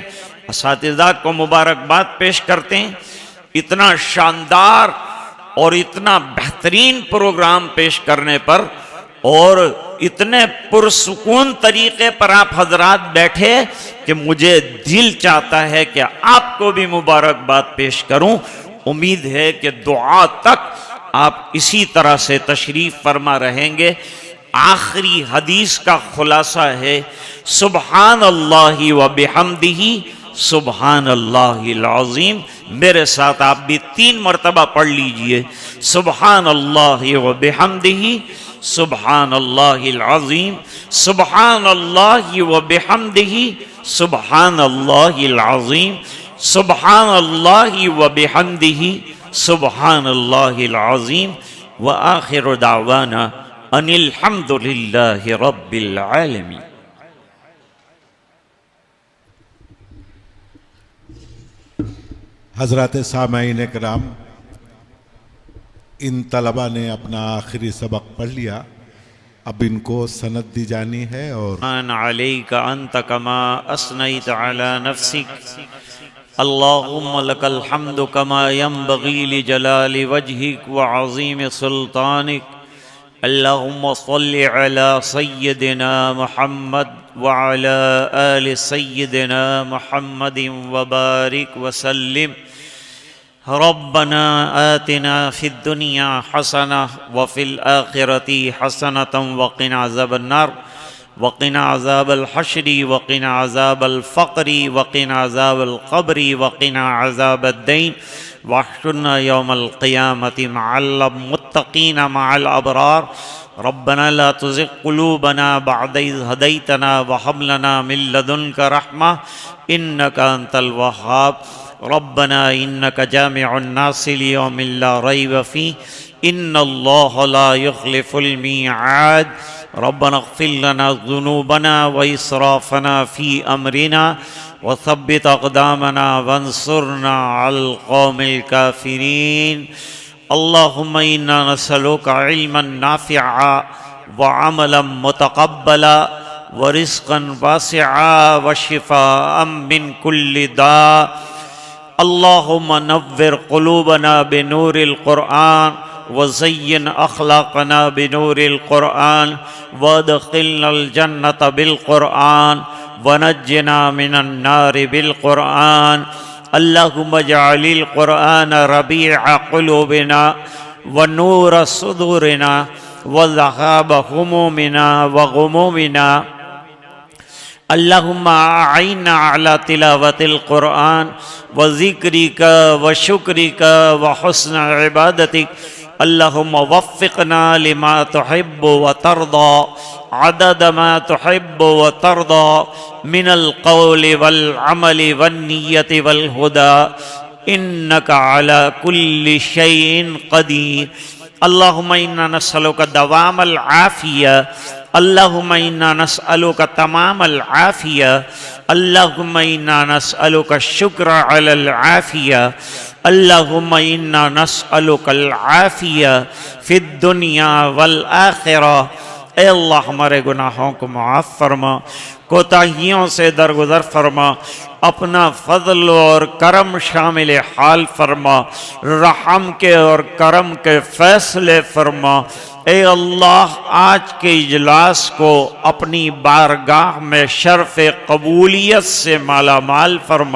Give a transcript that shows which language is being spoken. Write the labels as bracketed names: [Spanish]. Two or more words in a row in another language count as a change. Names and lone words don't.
[Urdu] اساتذہ کو مبارکباد پیش کرتے ہیں، اتنا شاندار اور اتنا بہترین پروگرام پیش کرنے پر، اور اتنے پرسکون طریقے پر آپ حضرات بیٹھے کہ مجھے دل چاہتا ہے کہ آپ کو بھی مبارکباد پیش کروں. امید ہے کہ دعا تک آپ اسی طرح سے تشریف فرما رہیں گے. آخری حدیث کا خلاصہ ہے [Arabic] سبحان الله وبحمده سبحان الله العظيم. [Urdu] میرے ساتھ آپ بھی 3 مرتبہ پڑھ لیجیے, [Arabic] سبحان الله وبحمده سبحان الله العظيم، سبحان الله وبحمده سبحان الله العظيم، سبحان الله وبحمده سبحان الله العظيم. وآخر دعوانا أن الحمد لله رب العالمين. [Urdu] حضرات سامعین کرام، ان طلبہ نے اپنا آخری سبق پڑھ لیا، اب ان کو سند دی جانی ہے. और [Arabic] أن عليك أنت كما أثنيت على نفسك اللهم لك الحمد كما ينبغي لجلال وجهك وعظيم سلطانك اللهم صل على سيدنا محمد وعلى آل سيدنا محمد وبارك وسلم. ربنا آتنا في الدنيا حسنة وفي الآخرة حسنة وقنا عذاب النار وقنا عذاب الحشر وقنا عذاب الفقر وقنا عذاب القبر وقنا عذاب الدين واحشرنا يوم القيامة مع المتقين مع الأبرار. ربنا لا تزغ قلوبنا بعد إذ هديتنا وهب لنا من لدنك رحمة إنك أنت الوهاب. ربنا إنك جامع الناس ليوم لا ريب فيه إن الله لا يخلف الميعاد. ربنا اغفر لنا ذنوبنا وإسرافنا في أمرنا وثبت أقدامنا وانصرنا على القوم الكافرين. اللهم إنا نسألك علما نافعا وعملا متقبلا ورزقا واسعا وشفاء من كل داء. اللهم نور قلوبنا بنور القرآن وزين أخلاقنا بنور القرآن وأدخلنا الجنة بالقرآن ونجنا من النار بالقرآن اللهم اجعل القرآن ربيع قلوبنا ونور صدورنا وذهاب همومنا وغمومنا اللهم أعنا على تلاوة القرآن وذكرك وشكرك وحسن عبادتك اللهم وفقنا لما تحب وترضى عدد ما تحب وترضى من القول والعمل والنية والهدى إنك على كل شيء قدير. اللهم إنا نسألك دوام العافية اللهم إنا نسألك تمام العافية اللهم إنا نسألك الشكر على العافية اللهم إنا نسألك العافية في الدنيا والآخرة. [Urdu] اے اللہ ہمارے گناہوں کو معاف فرما، کوتاہیوں سے درگزر فرما، اپنا فضل اور کرم شامل حال فرما، رحم کے اور کرم کے فیصلے فرما. اے اللہ آج کے اجلاس کو اپنی بارگاہ میں شرف قبولیت سے مالا مال فرما.